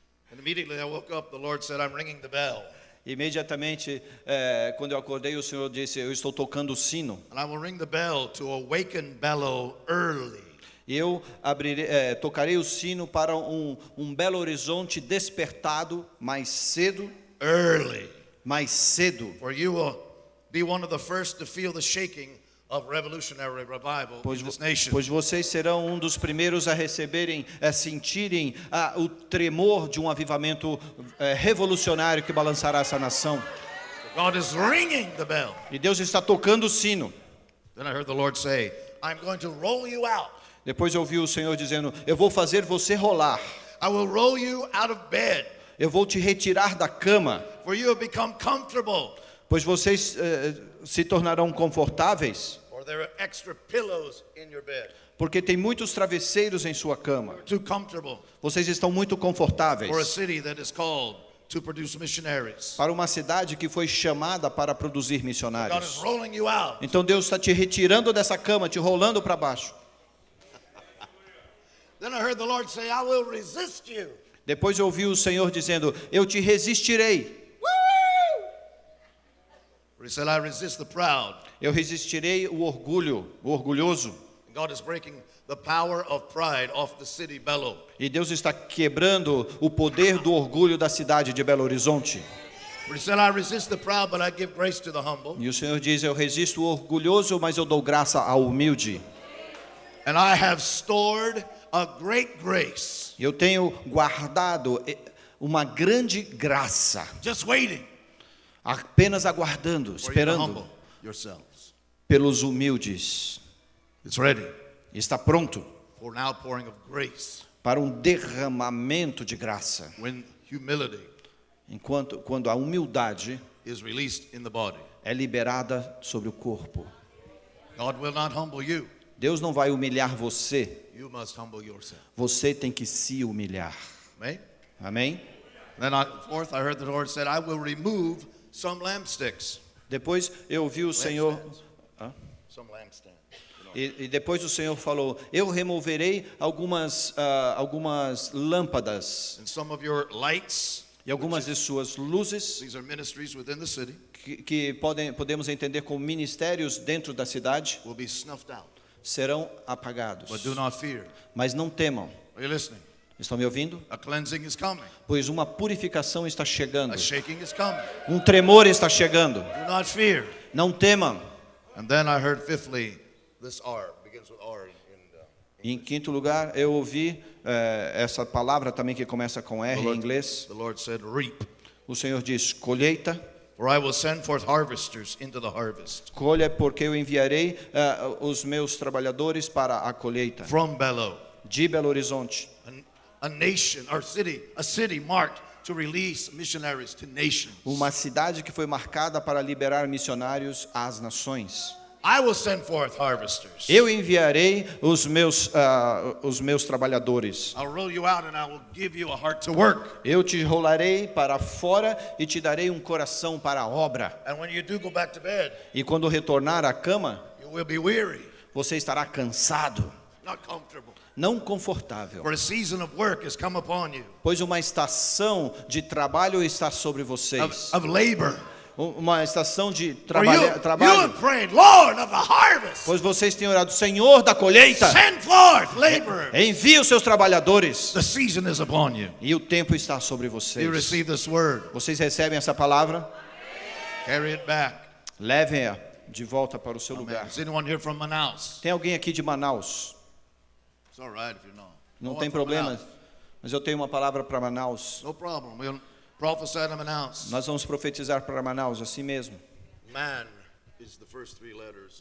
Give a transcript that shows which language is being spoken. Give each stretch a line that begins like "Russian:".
English: And immediately I woke up, the Lord said, I'm ringing the bell.
Portuguese: Imediatamente, quando eu acordei, o Senhor disse: eu estou tocando o sino.
English: And I will ring the bell to awaken Bello early.
Portuguese: Eu tocarei o sino para um Belo Horizonte despertado mais cedo.
English: Early.
Portuguese: Mais cedo.
English: For you will be one of the first to feel the shaking of revolutionary revival in this nation.
Portuguese: Pois vocês serão um dos primeiros a receberem, a sentirem o tremor de um avivamento revolucionário que balançará essa nação.
English: God is ringing the bell.
Portuguese: E Deus está tocando o sino.
English: Then I heard the Lord say, I'm going to roll you out.
Portuguese: Depois eu ouvi o Senhor dizendo: eu vou fazer você rolar.
English: I will roll you out of bed.
Portuguese: Eu vou te retirar da cama.
English: For you have become comfortable.
Portuguese: Pois vocês se tornarão confortáveis.
English: Or there are extra pillows in your bed.
Portuguese: Porque tem muitos travesseiros em sua cama.
English: Too comfortable.
Portuguese: Vocês estão muito confortáveis.
English: For a city that is called to produce missionaries.
Portuguese: Para uma cidade que foi chamada para produzir
English: God is
Portuguese: missionários.
English: rolling you out.
Portuguese: Então Deus está te retirando dessa cama, te rolando para baixo.
English: Then I heard the Lord say, I will resist you.
Portuguese: Depois eu ouvi o Senhor dizendo: eu te resistirei.
English: For he said, I resist the proud.
Portuguese: Eu resistirei o orgulho, o orgulhoso.
English: And God is breaking the power of pride off the city Bello.
Portuguese: E Deus está quebrando o poder do orgulho da cidade de Belo Horizonte.
English: For he said, I resist the proud, but I give grace to the humble.
Portuguese: E o Senhor diz: eu resisto o orgulhoso, mas eu dou graça ao humilde.
English: And I have stored a great grace.
Portuguese: Eu tenho guardado uma grande graça,
English: Just waiting
Portuguese: apenas aguardando,
English: for you to
Portuguese: esperando
English: humble yourselves.
Portuguese: pelos humildes.
English: It's ready
Portuguese: Está pronto
English: for an outpouring of grace
Portuguese: para um derramamento de graça,
English: when humility
Portuguese: quando a humildade
English: is released in the body.
Portuguese: é liberada sobre o corpo.
English: God will not humble you.
Portuguese: Deus não vai humilhar você,
English: You must humble yourself.
Portuguese: você tem que se humilhar.
English: Amen?
Portuguese: Amém?
English: Then fourth, I heard the Lord said, I will remove some lampsticks.
Portuguese: Depois eu ouvi o Senhor,
English: Some lampstand.
Portuguese: e depois o Senhor falou: eu removerei algumas lâmpadas
English: And some of your lights,
Portuguese: e algumas de suas luzes,
English: these are ministries within the city,
Portuguese: que podemos entender como ministérios dentro da cidade,
English: will be snuffed out.
Portuguese: serão apagados.
English: But do not fear.
Portuguese: Mas não temam.
English: Are you listening?
Portuguese: Estão me ouvindo?
English: A cleansing is coming.
Portuguese: Pois uma purificação está chegando.
English: A shaking is coming.
Portuguese: Um tremor está chegando.
English: Do not fear.
Portuguese: Não temam.
English: And then I heard fifthly, this R, begins with R
Portuguese: E em quinto lugar, eu ouvi essa palavra também que começa com R em inglês.
English: The Lord said, reap.
Portuguese: O Senhor diz: colheita.
English: For I will send forth harvesters into the harvest.
Portuguese: Colha, porque eu enviarei os meus trabalhadores para a colheita.
English: From Bello,
Portuguese: De Belo Horizonte.
English: a nation, or city, a city marked to release missionaries to nations.
Portuguese: Uma cidade que foi marcada para liberar missionários às nações.
English: I will send forth harvesters.
Portuguese: Eu enviarei os meus trabalhadores.
English: I'll roll you out and I will give you a heart to work.
Portuguese: Eu te rolarei para fora e te darei um coração para a obra.
English: And when you do go back to bed,
Portuguese: E quando retornar à cama,
English: you will be weary,
Portuguese: você estará cansado,
English: not comfortable.
Portuguese: não confortável.
English: For a season of work has come upon you,
Portuguese: Pois uma estação de trabalho está sobre vocês.
English: of labor.
Portuguese: Uma estação de
English: For you
Portuguese: trabalho.
English: have prayed, Lord of the harvest,
Portuguese: Pois vocês têm orado: Senhor da colheita,
English: send forth laborers.
Portuguese: envie os seus trabalhadores.
English: The season is upon you.
Portuguese: E o tempo está sobre
English: You
Portuguese: vocês.
English: receive this word,
Portuguese: Vocês recebem essa palavra?
English: carry it back.
Portuguese: Levem-a de volta para o seu
English: Amen.
Portuguese: lugar.
English: Is anyone here from Manaus?
Portuguese: Tem alguém aqui de Manaus?
English: It's all right if you're not.
Portuguese: Não
English: No
Portuguese: tem
English: one from
Portuguese: problema,
English: Manaus?
Portuguese: mas eu tenho uma palavra para Manaus.
English: No problem. We'll prophesy to Manaus.
Portuguese: Nós vamos profetizar para Manaus, assim mesmo.
English: Man is the first three letters.